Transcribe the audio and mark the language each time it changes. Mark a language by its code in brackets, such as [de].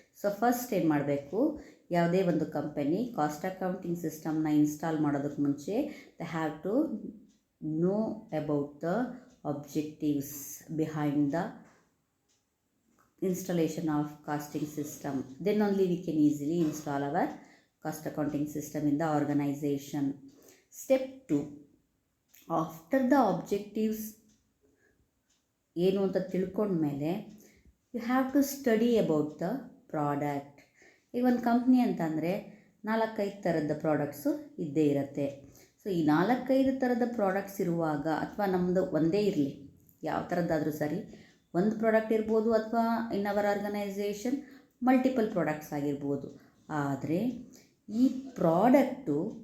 [en] so first [kn] ಏನು ಮಾಡಬೇಕು, ಯಾವುದೇ ಒಂದು [en] company cost accounting ಸಿಸ್ಟಮ್ನ install [kn] ಮಾಡೋದಕ್ಕೆ ಮುಂಚೆ [en] They have to know about the objectives behind the installation of costing system. Then only we can easily install our cost accounting system in the organization. Step 2. After the objectives [kn] ಏನು ಅಂತ ತಿಳ್ಕೊಂಡ್ಮೇಲೆ [en] You have to study about the product. [kn] ಈಗ ಒಂದು company ಅಂತಂದರೆ 4-5 ಥರದ products ಇದ್ದೇ ಇರುತ್ತೆ. So ಈ 4-5 ಥರದ ಪ್ರಾಡಕ್ಟ್ಸ್ ಇರುವಾಗ, ಅಥವಾ ನಮ್ಮದು ಒಂದೇ ಇರಲಿ, ಯಾವ ಥರದ್ದಾದರೂ ಸರಿ, ಒಂದು ಪ್ರಾಡಕ್ಟ್ ಇರ್ಬೋದು ಅಥವಾ [en] in our organisation multiple products [kn] ಆಗಿರ್ಬೋದು. ಆದರೆ ಈ ಪ್ರಾಡಕ್ಟು